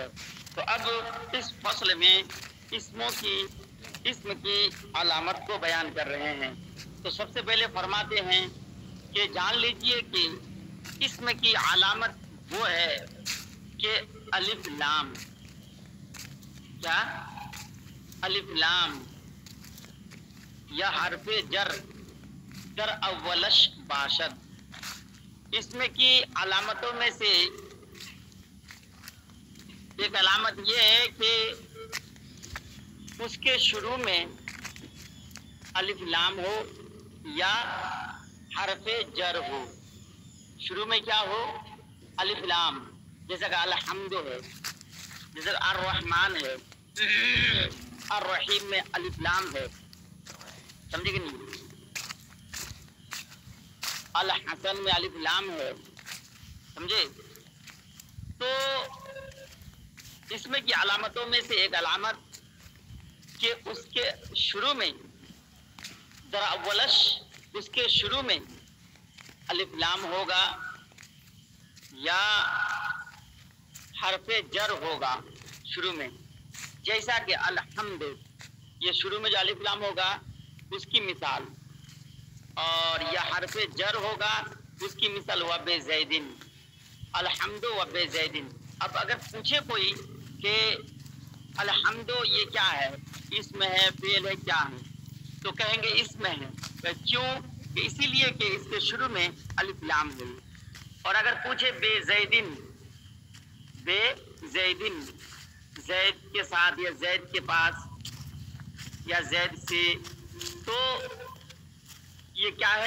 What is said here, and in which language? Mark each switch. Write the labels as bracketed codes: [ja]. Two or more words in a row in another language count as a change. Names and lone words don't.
[ur] تو اب اس فصل میں اسم کی علامت کو بیان کر رہے ہیں. تو سب سے پہلے فرماتے ہیں کہ جان لیجئے کہ اسم کی علامت وہ ہے کہ الف لام. [fa] کیا؟ الف لام یا حرف جر در اولش باشد. [ur] اسم کی علامتوں میں سے ایک علامت یہ ہے کہ اس کے شروع میں الف لام ہو یا حرف جر ہو. شروع میں کیا ہو؟ الف لام. جیسا کہ الحمد ہے، جیسا کہ الرحمن ہے، الرحیم میں الف لام ہے. سمجھے کہ نہیں؟ الحسن میں الف لام ہے. سمجھے؟ تو اس میں کی علامتوں میں سے ایک علامت کہ اس کے شروع میں [fa] در اولش، [ur] اس کے شروع میں الف لام ہوگا یا حرف جر ہوگا شروع میں. جیسا کہ الحمد، یہ شروع میں جو الف لام ہوگا اس کی مثال، اور یہ حرف جر ہوگا اس کی مثال [ar] وب زیدن، [ur] الحمد [ar] وب زیدن. [ur] اب اگر پوچھے کوئی کہ الحمد یہ کیا ہے، اسم ہے، فعل ہے، کیا ہے، تو کہیں گے اسم ہے. کیوں؟ کہ اسی لیے کہ اس کے شروع میں الف لام ہے. اور اگر پوچھے [ar] بے زیدن، بے زیدن، [ur] زید کے ساتھ یا زید کے پاس یا زید سے، تو یہ کیا ہے؟